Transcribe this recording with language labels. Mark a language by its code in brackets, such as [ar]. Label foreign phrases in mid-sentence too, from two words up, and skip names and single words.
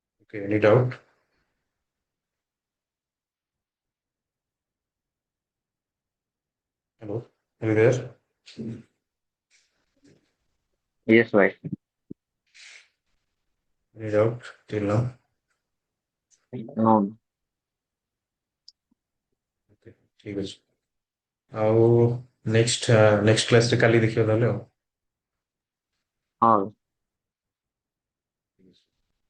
[en] Okay, any doubt? Hello, are you there? Yes, right. Any doubt till now? No. [or] Okay, ଠିକ ଅଛି। ଆଉ [en] next classରେ [or] କାଲି ଦେଖିବା ତାହେଲେ ଆଉ। [en] All.